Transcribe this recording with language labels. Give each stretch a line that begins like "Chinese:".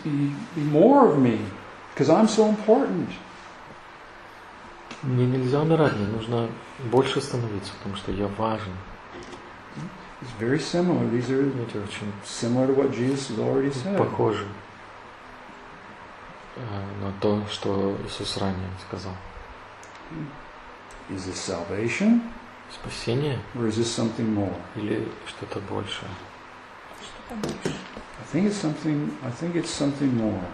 English: Be more of me, because I'm so important.
Russian: Мне нельзя умирать. Мне нужно больше становиться, потому что я важен.
English: It's very similar. These are similar to what Jesus has already said.
Russian: Похоже на то, что Иисус ранее сказал.
English: Is this salvation?
Russian: Спасение?
English: Or is this something more?
Russian: Или что-то большее?
English: I think it's something more.